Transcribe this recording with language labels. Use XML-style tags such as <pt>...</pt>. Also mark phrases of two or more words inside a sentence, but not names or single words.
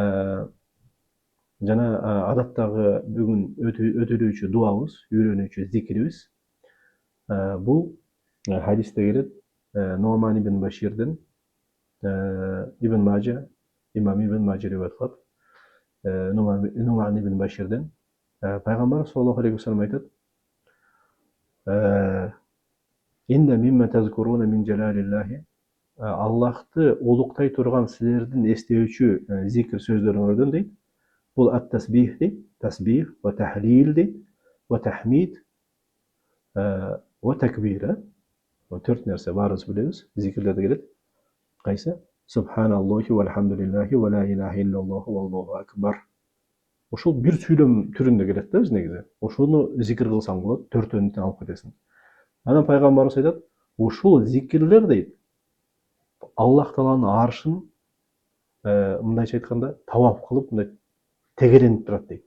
<ky>Жана адаттагы бүгүн өтүлүүчү дуабыз, үйрөнүүчү зикирибиз бул хадисте келет. Нуъман ибн Баширден Ибн Мажа, имам Ибн Мажа риwayat кылат. Нуъман ибн Баширден пайгамбар</ky> <ar>صلى الله عليه وسلم</ar> <ky>айтат:</ky> <ar>"إن مما تذكرون من جلال الله"</ar> <ky>Аллахты улуктай турган силердин эстөөчү зикир сөздөрүңөрдөн дейт.</ky> <ar>Бул ат-тасбих дейт, تسبيح وتهليل дейт, وتحميد وتكبير.</ar> <ky>Төрт нерсе баарыбыз билебиз, зикирлерде келет. Кайсы?</ky> <ar>سبحان الله والحمد لله ولا إله إلا الله والله أكبر.</ar> <ky>Ошол бир сүйлөм түрүндө келет да биз негизи. Ошону зикир кылсаң болот, төртөөнү алып кетесиң. Анан пайгамбарыбыз айтат, ушул зикирлер дейт, Аллах Тааланын аршын мындайча айтканда тавап кылып, мындай тегеренип турат дейт.</ky>